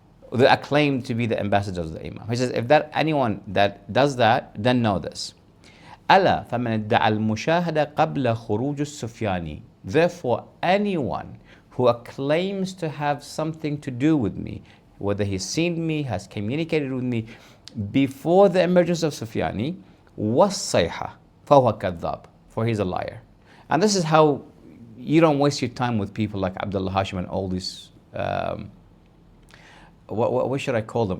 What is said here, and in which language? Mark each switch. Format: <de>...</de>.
<en>They are claimed to be the ambassadors of the Imam. He says, if that anyone that does that, then know this.</en> <ar>ألا فمن ادعى المشاهدة قبل خروج السفياني.</ar> <en>Therefore, anyone who claims to have something to do with me, whether he's seen me, has communicated with me before the emergence of Sufyani, was-Sayhah,</en> <ar>فهو كذاب,</ar> <en>for he's a liar. And this is how you don't waste your time with people like Abdullah Hashim and all these, what should I call them?</en>